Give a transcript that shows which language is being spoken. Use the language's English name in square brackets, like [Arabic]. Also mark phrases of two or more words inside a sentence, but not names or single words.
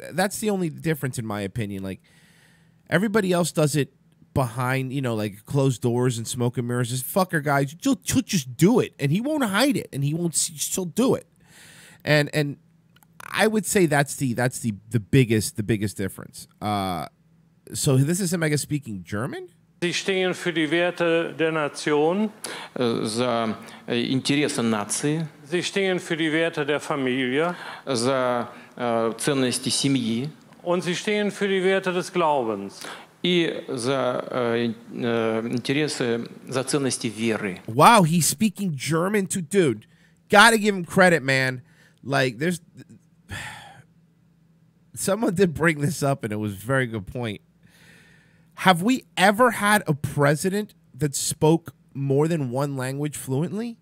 [English] That's the only difference in my opinion. Like, everybody else does it behind, like closed doors and smoke and mirrors. This fucker guy, he'll just do it, and he won't hide it, and he'll do it. And I would say that's the biggest difference. So this is him, I guess, speaking German. [German] Sie stehen für die Werte der Nation. [Russian] За интересы нации. [German] Sie stehen für die Werte der Familie. [Russian] За ценности семьи. [German] Und sie stehen für die Werte des Glaubens. [Russian] И за интересы, за ценности веры. [English] Wow, he's speaking German to dude. Gotta give him credit, man. Like, there's someone did bring this up, and it was a very good point. Have we ever had a president that spoke more than one language fluently?